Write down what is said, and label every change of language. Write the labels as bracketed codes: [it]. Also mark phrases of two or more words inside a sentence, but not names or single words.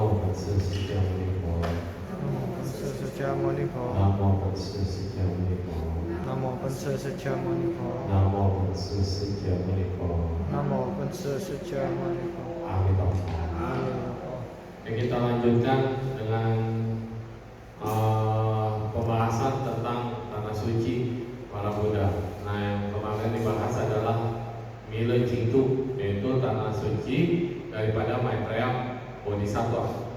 [zh] 本师释迦牟尼佛。南无本师释迦牟尼佛。南无本师释迦牟尼佛。南无本师释迦牟尼佛。南无本师释迦牟尼佛。南无本师释迦牟尼佛。阿弥陀佛。阿弥陀佛。 [id] Kita lanjutkan dengan pembahasan tentang tanah suci para Buddha. Nah, yang kemarin dibahas adalah [zh] 弥勒净土, [id] yaitu tanah suci daripada Maitreya Bodhisattva.